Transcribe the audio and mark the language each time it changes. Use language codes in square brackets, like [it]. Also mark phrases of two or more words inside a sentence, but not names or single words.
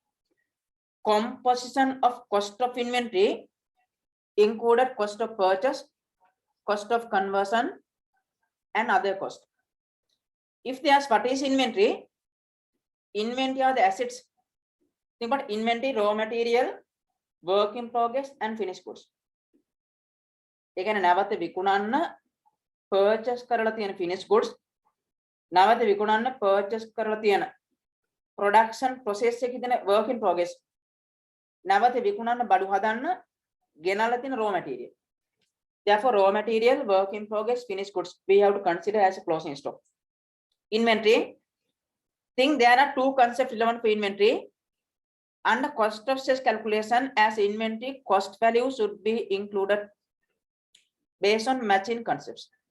[en] Composition of cost of inventory included cost of purchase, cost of conversion, and other cost. If they ask what is inventory, inventory are the assets. Think about inventory, raw material, work in progress, and finished goods. [si] ඒ කියන්නේ නැවත විකුණන්න purchase කරලා තියෙන [en] finished goods, [si] නැවත විකුණන්න purchase කරලා තියෙන [en] production process [si] එකේ තියෙන [en] work in progress, [si] නැවත විකුණන්න බඩු හදන්න ගෙනල්ලා තියෙන [en] raw material. Therefore, raw material, work in progress, finished goods we have to consider as a closing stock. Inventory, think there are two concepts relevant for inventory. Under cost of sales calculation, as inventory cost value should be included based on matching concepts.